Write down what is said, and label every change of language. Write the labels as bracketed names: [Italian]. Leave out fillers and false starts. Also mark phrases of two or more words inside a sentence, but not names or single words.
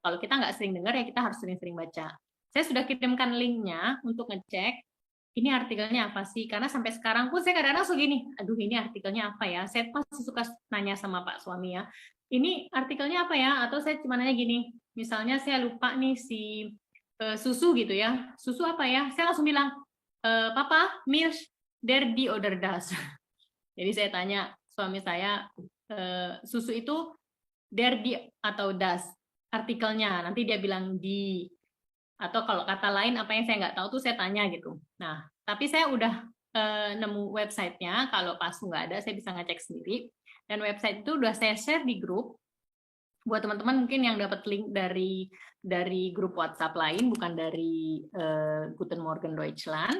[Indonesian] Kalau kita nggak sering dengar ya kita harus sering-sering baca. Saya sudah kirimkan linknya untuk ngecek ini artikelnya apa sih? Karena sampai sekarang pun saya kadang-kadang suka gini, aduh ini artikelnya apa ya? Saya masih suka nanya sama Pak suami ya, ini artikelnya apa ya? Atau saya cuma nanya gini, misalnya saya lupa nih si susu gitu ya, susu apa ya? Saya langsung bilang, Papa, [German] Milch, der die oder das. [Indonesian] Jadi saya tanya suami saya, susu itu [German] der die [Indonesian] atau das? Artikelnya, nanti dia bilang di, atau kalau kata lain apa yang saya nggak tahu tuh saya tanya gitu. Nah, tapi saya udah nemu websitenya, kalau pas nggak ada saya bisa ngecek sendiri. Dan website itu udah saya share di grup buat teman-teman mungkin yang dapat link dari grup WhatsApp lain, bukan dari Guten Morgen Deutschland.